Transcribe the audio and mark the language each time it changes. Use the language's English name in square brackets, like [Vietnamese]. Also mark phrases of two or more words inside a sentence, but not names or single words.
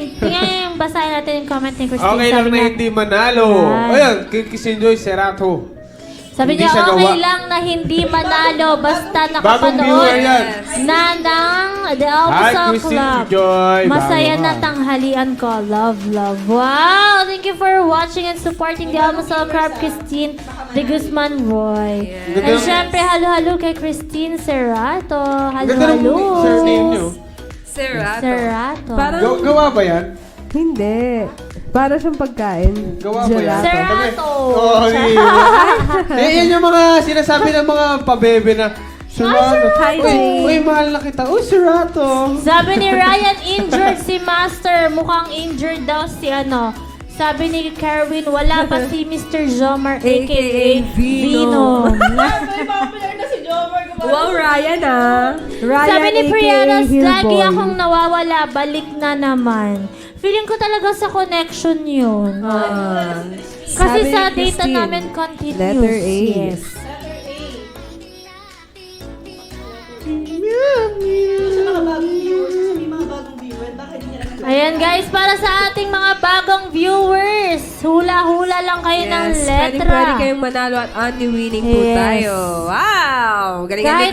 [Filipino] Tingnan yung basahin natin yung comment ni Christine. Okay lang Sabi na niya, hindi manalo. Yan. Ayan, kay Kisinjoy Serato. Sabi Hindi niya, siya okay gawa. lang na hindi manalo basta Bagong viewer nakapanood yan. na ng The Hi, Almusal Christine Club. Joy. Masaya Bago na ka. tanghalian ko. [English] Love, love. Wow! Thank you for watching and supporting The Almusal Club, Christine de Guzman Roy. [Filipino] Ganda And ng- syempre, halo-halo kay Christine Serato. Ganda ng Halo-halo. surname nyo. Serato. Serato. Parang, Gawa ba yan? hindi. Para siyang pagkain. Gawa ba yan? Serato. Oo, yan yung mga sinasabi ng mga pabebe na Serato. Hygiene. Uy, mahal na kita. Uy, Serato. Sabi ni Ryan, injured si Master. Mukhang injured daw si Sabi ni Kerwin, wala pa si Mr. Jomar, a.k.a. Vino. May popular na si Jomar. Wow, Ryan Ryan Sabi ni aka Priyanos, Hillboy. lagi akong nawawala, balik na naman. Feeling ko talaga sa connection yun. Kasi Sabi sa ni data Christine, namin continuous. letter A. Yes. Letter A. Ayan guys, para sa ating mga bagong viewers, hula-hula lang kayo ng letra. Pwede kayong manalo at [English] only winning [Filipino] po Yes. tayo. Wow! Galing-galing